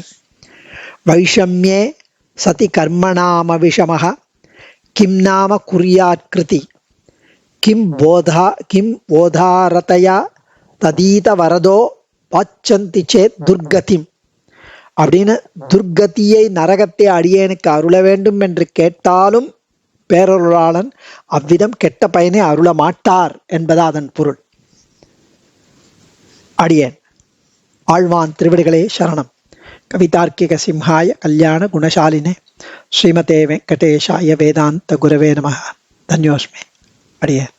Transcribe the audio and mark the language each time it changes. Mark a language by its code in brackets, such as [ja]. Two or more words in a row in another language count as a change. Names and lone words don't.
[sa] वैषम्ये सति कर्मणाम विषमः किं नाम कुर्यात्कृति किं बोधारतया तदीत वरदो वाञ्छन्ति चेत् दुर्गतिम् [ta] அப்படின்னு துர்கதியை, நரகத்தை அடியேனுக்கு அருள வேண்டும் என்று கேட்டாலும் பேரருளாளன் அவ்விதம் கெட்ட பயனை அருள மாட்டார் என்பதா அதன் பொருள். அடியேன் ஆழ்வான் திருவடிகளே சரணம். [sa] कवितार्किक सिंहाय कल्याण गुणशालिने श्रीमते वेङ्कटेशाय वेदान्त गुरवे नमः. [ta] தன்யோஸ்மே. அடியேன்.